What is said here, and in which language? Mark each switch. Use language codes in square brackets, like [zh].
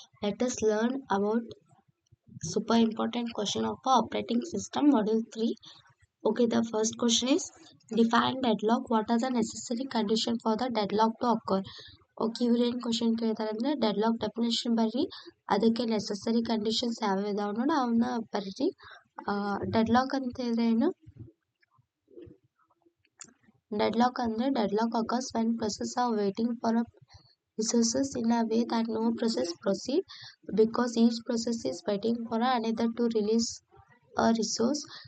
[en] Let us learn about super important question of operating system module 3. Okay, the first question is define deadlock. What are the necessary condition for the deadlock to occur? [kn] Okay, ಇವ್ರೇನು question ಕೇಳ್ತಾರೆ ಅಂದರೆ deadlock definition ಬರ್ರಿ, ಅದಕ್ಕೆ necessary conditions ಯಾವ್ಯಾವ ಇದಾವೆ ನೋಡಿ ಅವನ್ನ ಬರ್ರಿ. ಡೆಡ್ಲಾಕ್ ಅಂತ ಹೇಳಿದ್ರೆ ಏನು? [en] Deadlock occurs when processes are waiting for a resources in a way that no process proceed because each process is waiting for another to release a resource.